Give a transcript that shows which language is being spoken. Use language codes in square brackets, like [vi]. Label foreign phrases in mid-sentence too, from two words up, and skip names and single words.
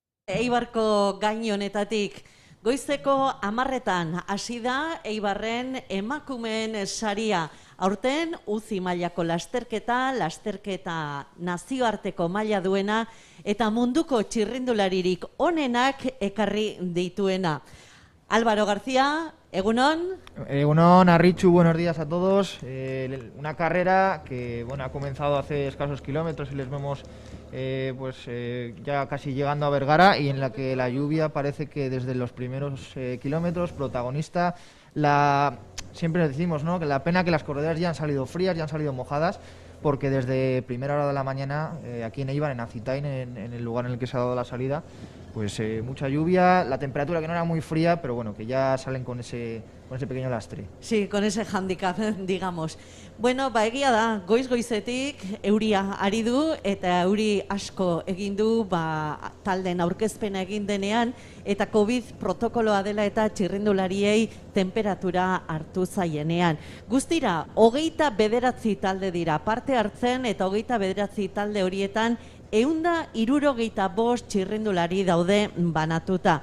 [eu] Eibarko gain honetatik. Goizeko 10:00 hasi da Eibarren emakumeen saria. Aurten UCI mailako lasterketa nazioarteko maila duena eta munduko txirrindularirik onenak ekarri dituena. Álvaro García, egunon. Egunon, Arritxu, [es] buenos días a todos. Una carrera que ha comenzado hace escasos kilómetros y les vemos ya casi llegando a Vergara, y en la que la lluvia parece que desde los primeros kilómetros protagonista. Siempre decimos, ¿no?, que la pena que las corredoras ya han salido frías, ya han salido mojadas, porque desde primera hora de la mañana aquí en Eibar, en Azitain, en el lugar en el que se ha dado la salida, pues mucha lluvia, la temperatura que no era muy fría, pero bueno, que ya salen con ese pequeño lastre. Sí, con ese handicap, digamos. [eu] Bueno, egia da, goiz-goizetik euria ari du, eta euri asko egin du, talden aurkezpena egin denean, eta COVID protokoloa dela eta txirrindulariei temperatura hartu zaienean. Guztira, 29 talde dira parte hartzen, eta 29 talde horietan 165 txirrindulari daude banatuta.